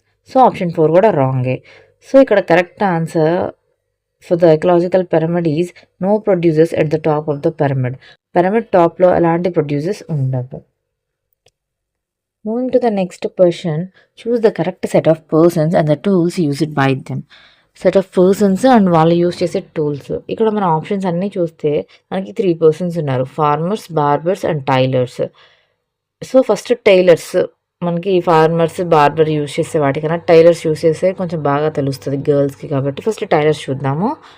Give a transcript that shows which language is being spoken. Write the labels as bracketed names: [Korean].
[Telugu] So option 4 కూడా రాంగే. [English] so ఇక్కడ correct answer for the ecological pyramid is no producers at the top of the pyramid [Telugu] టాప్లో ఎలాంటి producers ఉండవు. [English] Moving to the next question, choose the correct set of persons and the tools used by them. Set of persons and [Telugu] వాళ్ళు use చేసే tools. ఇక్కడ మన options అన్నీ చూస్తే మనకి 3 పర్సన్స్ ఉన్నారు, farmers, barbers and tailors. So first tailors, మనకి farmers, barber use చేసే వాటికన్నా టైలర్స్ యూస్ చేసే కొంచెం బాగా తెలుస్తుంది గర్ల్స్కి, కాబట్టి ఫస్ట్ టైలర్స్ చూద్దాము.